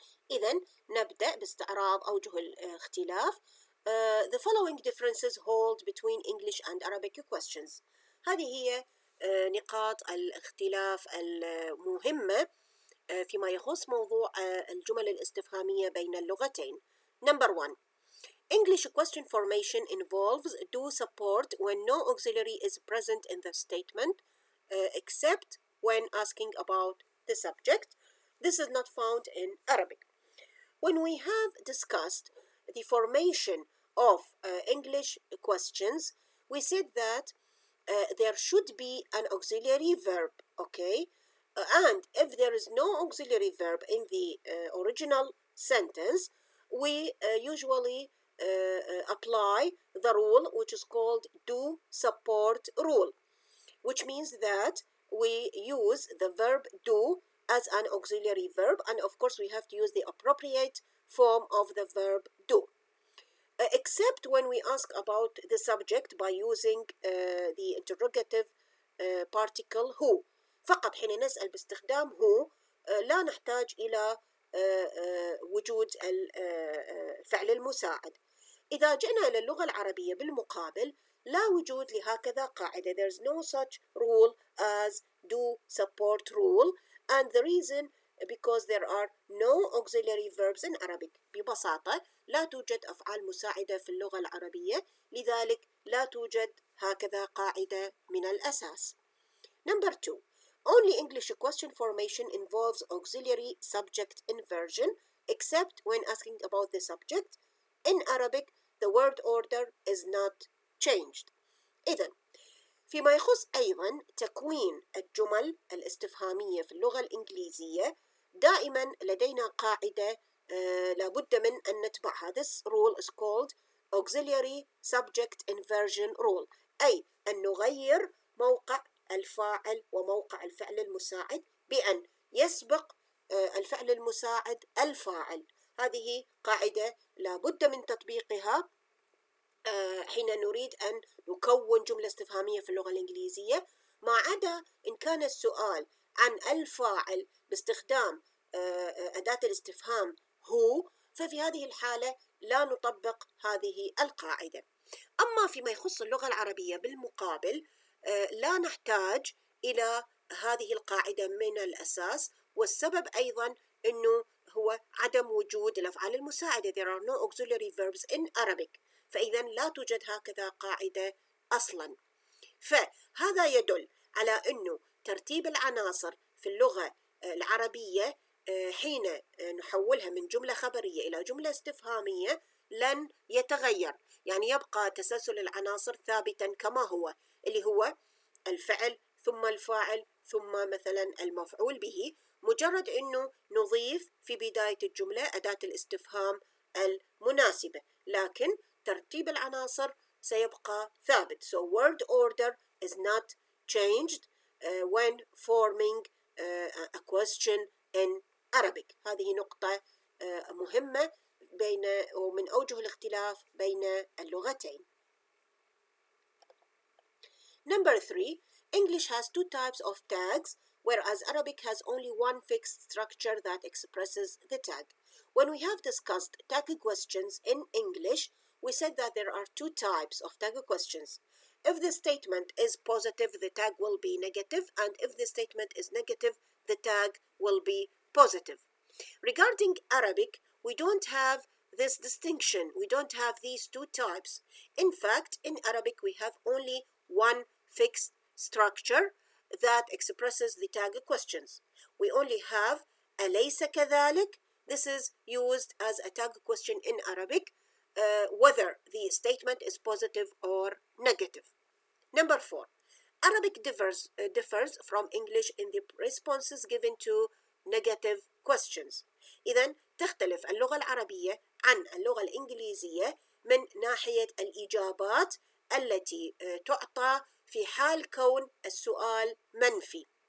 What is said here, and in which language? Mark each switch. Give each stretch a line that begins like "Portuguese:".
Arabic: إذن نبدأ باستعراض أوجه الاختلاف.
English: The following differences hold between English and Arabic questions.
Arabic: هذه هي نقاط الاختلاف المهمة فيما يخص موضوع الجمل الاستفهامية بين اللغتين.
English: Number 1. English question formation involves do support when no auxiliary is present in the statement, except when asking about the subject. This is not found in Arabic. When we have discussed the formation of English questions, we said that there should be an auxiliary verb, okay? And if there is no auxiliary verb in the original sentence, we usually apply the rule which is called do support rule, which means that we use the verb do as an auxiliary verb, and of course we have to use the appropriate form of the verb do, except when we ask about the subject by using the interrogative particle who.
Arabic: فقط حين نسأل باستخدام
English: who
Arabic: لا نحتاج إلى وجود الفعل المساعد. إذا جئنا إلى اللغة العربية بالمقابل لا وجود لهكذا قاعدة.
English: There's no such rule as do support rule, and the reason because there are no auxiliary verbs in Arabic.
Arabic: ببساطة لا توجد أفعال مساعدة في اللغة العربية، لذلك لا توجد هكذا قاعدة من الأساس.
English: Number 2. Only English question formation involves auxiliary subject inversion except when asking about the subject. In Arabic, the word order is not changed.
Arabic: إذن فيما يخص أيضا تكوين الجمل الاستفهامية في اللغة الإنجليزية دائما لدينا قاعدة لابد من أن نتبعها.
English: This rule is called auxiliary subject inversion rule،
Arabic: أي أن نغير موقع الفاعل وموقع الفعل المساعد بأن يسبق الفعل المساعد الفاعل. هذه قاعدة لابد من تطبيقها حين نريد أن نكون جملة استفهامية في اللغة الإنجليزية، ما عدا إن كان السؤال عن الفاعل باستخدام أداة الاستفهام هو، ففي هذه الحالة لا نطبق هذه القاعدة. أما فيما يخص اللغة العربية بالمقابل لا نحتاج إلى هذه القاعدة من الأساس، والسبب أيضا أنه هو عدم وجود الأفعال المساعدة.
English: There are no auxiliary verbs in Arabic،
Arabic: فإذا لا توجد هكذا قاعدة أصلا. فهذا يدل على أنه ترتيب العناصر في اللغة العربية حين نحولها من جملة خبرية إلى جملة استفهامية لن يتغير، يعني يبقى تسلسل العناصر ثابتا كما هو، اللي هو الفعل ثم الفاعل ثم مثلا المفعول به، مجرد أنه نضيف في بداية الجملة أداة الاستفهام المناسبة، لكن ترتيب العناصر سيبقى ثابت.
English: So word order is not changed when forming a question in Arabic.
Arabic: هذه نقطة مهمة ومن أوجه الاختلاف بين اللغتين.
English: Number 3. English has two types of tags, whereas Arabic has only one fixed structure that expresses the tag. When we have discussed tag questions in English, we said that there are two types of tag questions. If the statement is positive, the tag will be negative, and if the statement is negative, the tag will be positive. Regarding Arabic, we don't have this distinction. We don't have these two types. In fact, in Arabic, we have only one fixed structure that expresses the tag questions. We only have
Arabic: أليس كذلك.
English: This is used as a tag question in Arabic, whether the statement is positive or negative. Number 4. Arabic differs from English in the responses given to negative questions.
Arabic: إذن تختلف اللغة العربية عن اللغة الإنجليزية من ناحية الإجابات التي تعطى في حال كون السؤال منفي.